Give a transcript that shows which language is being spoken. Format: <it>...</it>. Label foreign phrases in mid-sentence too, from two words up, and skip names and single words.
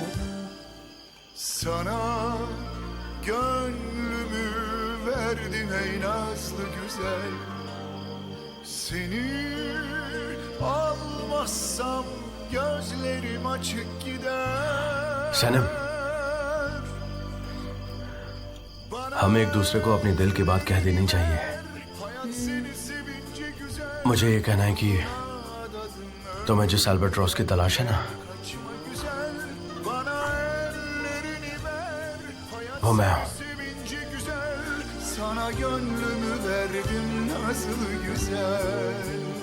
<tr>Sana gönlümü verdim ey nazlı güzel. Seni almazsam gözlerim açık gider.</tr> <hi>सनम, हमें एक दूसरे को अपने दिल की बात कह देनी चाहिए। मुझे ये कहना है कि तुम्हें जिस अल्बाट्रॉस की तलाश है ना, वो मैं हूँ।</hi> <tr>Sana gönlümü verdim nazlı güzel.</tr>